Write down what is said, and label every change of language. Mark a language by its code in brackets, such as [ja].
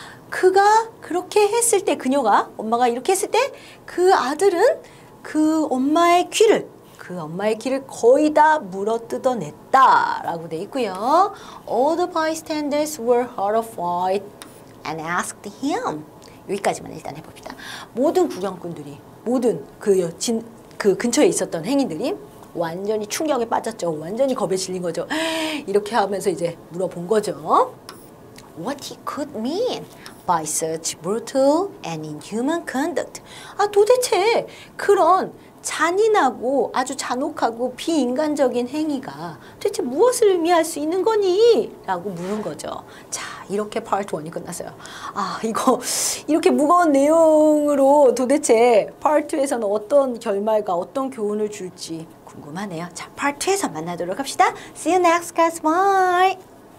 [ko] 그가 그렇게 했을 때, 엄마가 이렇게 했을 때 그 아들은 그 엄마의 귀를 거의 다 물어 뜯어냈다라고 돼 있고요. [en] All the bystanders were horrified and asked him. [ko] 여기까지만 일단 해봅시다. 모든 구경꾼들이, 모든 그 근처에 있었던 행인들이 완전히 충격에 빠졌죠. 완전히 겁에 질린 거죠. 이렇게 하면서 이제 물어본 거죠. [en] What he could mean by such brutal and inhuman conduct. [ko] 도대체 그런 잔인하고 아주 잔혹하고 비인간적인 행위가 도대체 무엇을 의미할 수 있는 거니? 라고 물은 거죠. 자, 이렇게 파트 1이 끝났어요. 이거 이렇게 무거운 내용으로 도대체 파트 2에서는 어떤 결말과 어떤 교훈을 줄지 궁금하네요. 자, 파트 2에서 만나도록 합시다. [en] See you next class. Bye!